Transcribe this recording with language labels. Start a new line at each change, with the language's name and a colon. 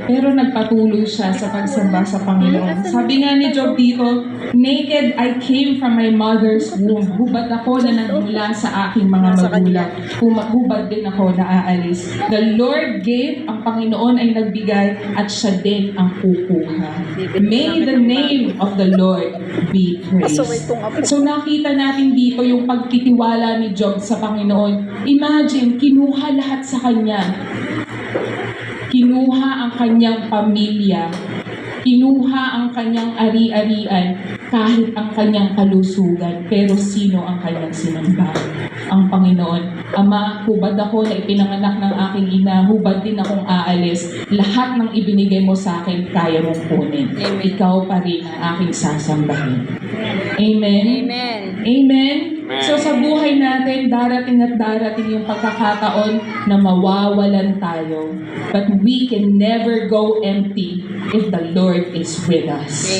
Filipino: Pero nagpatuloy siya sa pagsamba sa Panginoon. Sabi nga ni Job dito,
English: "Naked I came from my mother's womb."
Filipino: Hubad ako na nagmula sa aking mga magulang. Hubad din ako na aalis.
English: The Lord gave,
Filipino: ang Panginoon ay nagbigay, at siya din ang kukuha.
English: May the name of the Lord be praised.
Filipino: So nakita natin dito yung pagtitiwala ni Job sa Panginoon. Imagine, kinuha lahat sa kanya. Kinuha ang kanyang pamilya. Kinuha ang kanyang ari-arian, kahit ang kanyang kalusugan. Pero sino ang kanyang sinamba? Ang Panginoon. "Ama, hubad ako na ipinanganak ng aking ina, hubad din akong aalis. Lahat ng ibinigay mo sa akin, kaya mong kunin. Ikaw pa rin ang aking sasambahin." Amen? Amen. Amen? So sa buhay natin, darating at darating yung pagkakataon na mawawalan tayo.
English: But we can never go empty if the Lord is with us.